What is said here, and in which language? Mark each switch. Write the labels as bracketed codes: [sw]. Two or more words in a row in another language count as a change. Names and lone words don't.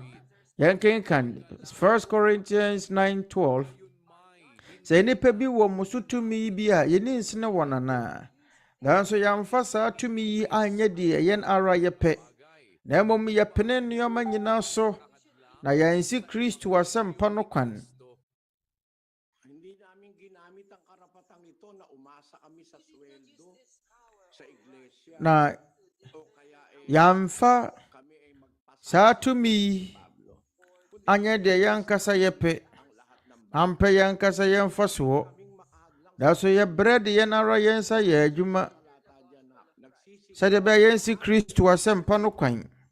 [ak] Yɛnkenkan 1 Corinthians 9:12. Sɛ nipa bi wɔ musutumi bi a yɛni nsene wɔ nana. Nanso yɛmfa saa tumi yi anyɛ deɛ yɛn ara yɛpɛ. Na mmom yɛpene nneɛma nyinaa so na yɛnsi Kristo asɛmpa no kwan. [tl] Hindi namin ginamit ang karapatang ito na umasa kami sa sweldo sa iglesia. [ak] Na yɛmfa saa tumi anyɛ deɛ yɛnkasa yɛpɛ. Ampɛ yɛnkasa yɛmfa soɔ. Daso yɛbrɛ de yɛn ara yɛnsa yɛ adwuma. Sɛdeɛ bɛyɛ yɛnsi Kristo asɛmpa no kwan.